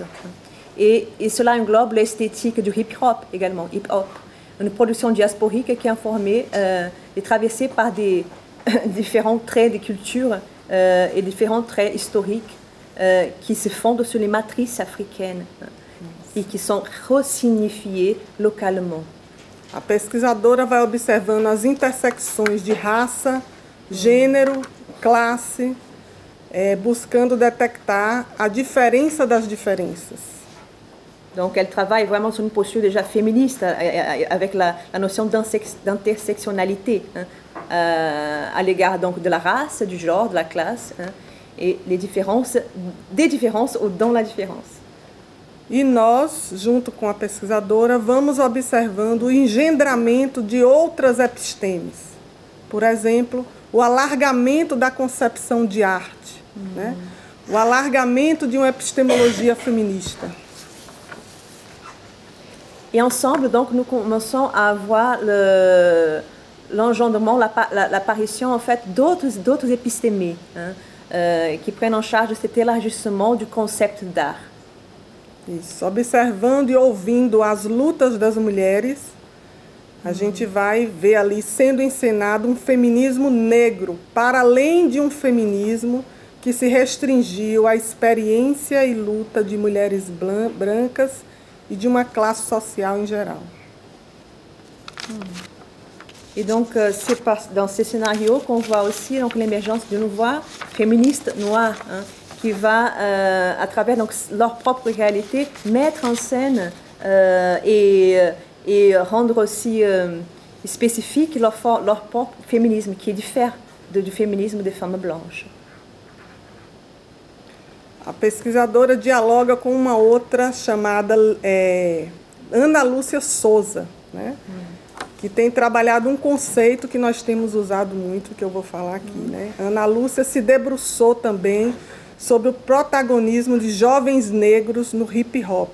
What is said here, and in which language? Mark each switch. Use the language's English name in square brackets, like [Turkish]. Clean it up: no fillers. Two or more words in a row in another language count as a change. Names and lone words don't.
[French] Et cela englobe l'esthétique du hip-hop également, hip-hop, une production diasporique qui est informée et traversée par des différents traits de culture et différents traits historiques qui se fondent sur les matrices africaines [Portuguese] e que são [French] ressignifiés localement. [Portuguese] A pesquisadora vai observando as intersecções de raça, gênero, classe, buscando detectar a diferença das diferenças. [French] Donc elle travaille vraiment sur une posture déjà féministe avec la notion d'intersectionnalité à l'égard donc de la race, du genre, de la classe et des différences dans la différence. [Portuguese] E nós, junto com a pesquisadora, vamos observando o engendramento de outras epistemes. Por exemplo, o alargamento da concepção de arte, né? O alargamento de uma epistemologia feminista. [French] Et ensemble, donc, nous commençons à voir l'engendrement, l'apparition en fait d'autres épistémés qui prennent en charge cet élargissement du concept d'art. [Portuguese] Isso, observando e ouvindo as lutas das mulheres, a gente vai ver ali sendo encenado um feminismo negro, para além de um feminismo que se restringiu à experiência e luta de mulheres brancas e de uma classe [French] sociale en général. Et donc, c'est dans ces scénarios qu'on voit aussi l'émergence d'une voix féministe noire qui va, à travers donc, leur propre réalité, mettre en scène et rendre aussi spécifique leur propre féminisme, qui diffère du féminisme des femmes blanches. [Portuguese] A pesquisadora dialoga com uma outra chamada Ana Lúcia Souza, né? que tem trabalhado um conceito que nós temos usado muito, que eu vou falar aqui, né? Ana Lúcia se debruçou também sobre o protagonismo de jovens negros no hip hop.